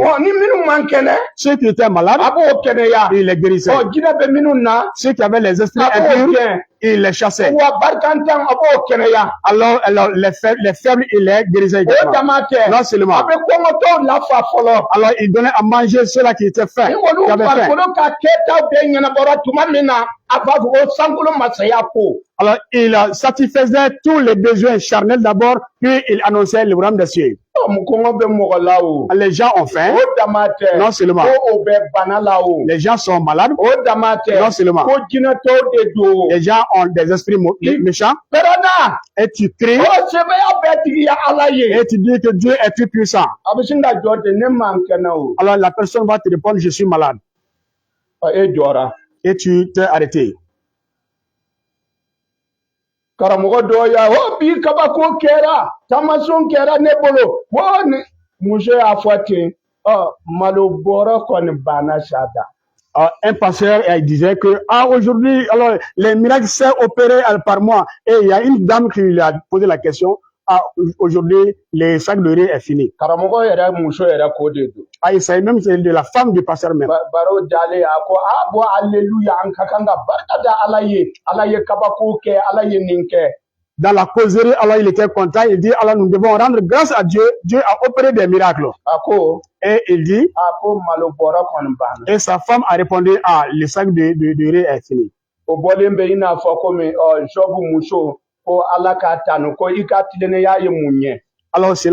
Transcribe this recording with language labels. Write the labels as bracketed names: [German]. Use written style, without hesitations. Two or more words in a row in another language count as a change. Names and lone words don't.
[Bambara] Ɔ ni minnu man kɛnɛ [French] Ceux qui étaient malades, [Bambara] a b'o kɛnɛya. [French] il les guérissait. [Bambara] Ɔ jinɛ bɛ minnu na [French] Ceux qui avaient les esprits [Bambara] a b'o [French] impurs, [Bambara] gɛn. [French] il les chassait. [Bambara] Wa barikantan a b'o kɛnɛya. [French] Alors les faibles, il les guérissait [Bambara] O [French] également. [Bambara] dama tɛ. [French] Non seulement. [Bambara] A bɛ kɔngɔtɔw lafa fɔlɔ. [French] Alors il donnait à manger ceux-là qui étaient faim, [Bambara] Ni olu [French] qui avaient faim. [Bambara] farikolo ka kɛtaw bɛɛ ɲɛnabɔra tuma min na a b'a fɔ ko sankolo masaya ko. [French] Alors il satisfaisait tous les besoins charnels d'abord, puis il annonçait le royaume des cieux. [Bambara] Ɔ kɔngɔ bɛ mɔgɔ la o. [French] Les gens ont faim, [Bambara] O dama tɛ. [French] non seulement. [Bambara] Ko o bɛ bana la o. [French] Les gens sont malades, [Bambara] O dama tɛ. [French] non seulement. [Bambara] Ko jinɛtɔw de don. [French] Les gens ont des esprits méchants, [Bambara] Pɛrɛnna. [French] et tu cries, [Bambara] O sɛbɛya bɛɛ tigiya Ala ye. [French] et tu dis que Dieu est tout puissant. [Bambara] A bɛ sin ka jɔ ten ne man kɛnɛ o. [French] Alors la personne va te répondre, je suis malade, [Bambara] Ɔ e jɔra. [French] et tu t'es arrêté. [Bambara] Karamɔgɔ dɔw y'a o bi kabako kɛra tamasɔn kɛra ne bolo o ni muso y'a fɔ ten malo bɔrɔ kɔni banna sada. [French] Un pasteur il disait que aujourd'hui, alors les miracles s'est opéré par moi. Et il y a une dame qui lui a posé la question. Aujourd'hui, les sacs de riz est fini. [Bambara] Karamɔgɔ yɛrɛ muso yɛrɛ ko de don. [French] Il s'agit même de la femme du pasteur même. [Bambara] Baro dalen a ko bɔ alléluia an ka kan ka barika da Ala ye kabako kɛ Ala ye nin kɛ. [French] Dans la causerie, alors il était content. Il dit, alors nous devons rendre grâce à Dieu. Dieu a opéré des miracles. [Bambara] A ko [French] Et il dit, [Bambara] ko malo bɔrɔ kɔni banna. [French] et sa femme a répondu, le sac de riz est fini. [Bambara] O bɔlen bɛ i n'a fɔ komi Jobu muso ko Ala k'a tanu ko i ka tilennenya ye mun ye. [French] Alors c'est là